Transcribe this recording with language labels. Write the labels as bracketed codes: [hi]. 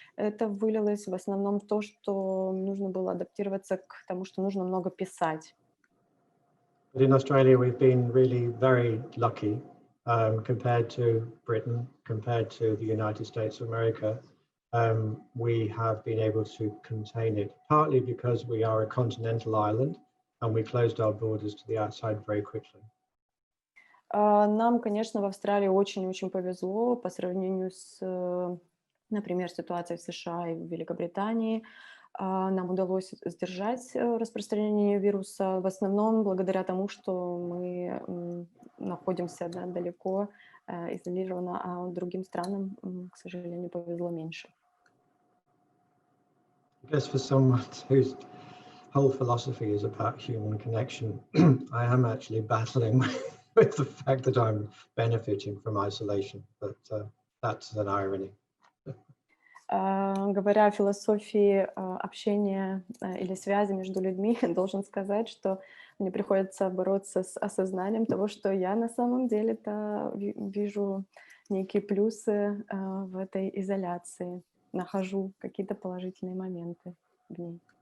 [ru] Это вылилось в основном в то, что нужно было адаптироваться к тому, что нужно много писать. [en] But in Australia, we've been really very lucky compared to Britain, compared to the United States of America. We have been able to contain it, partly because we are a continental island and we closed our borders to the outside very quickly. [ru] Нам, конечно, в Австралии очень-очень повезло по сравнению с, например, ситуацией в США и в Великобритании. Нам удалось сдержать распространение вируса в основном благодаря тому, что мы находимся далеко, изолированно, а другим странам, к сожалению, повезло меньше. [en] I guess for someone whose whole philosophy is about human connection, I am actually battling with the fact that I'm benefiting from isolation, but that's an irony. [ru] Говоря о философии общения или связи между людьми, должен сказать, что мне приходится бороться с осознанием того, что я на самом деле-то вижу некие плюсы в этой изоляции, нахожу какие-то положительные моменты в ней.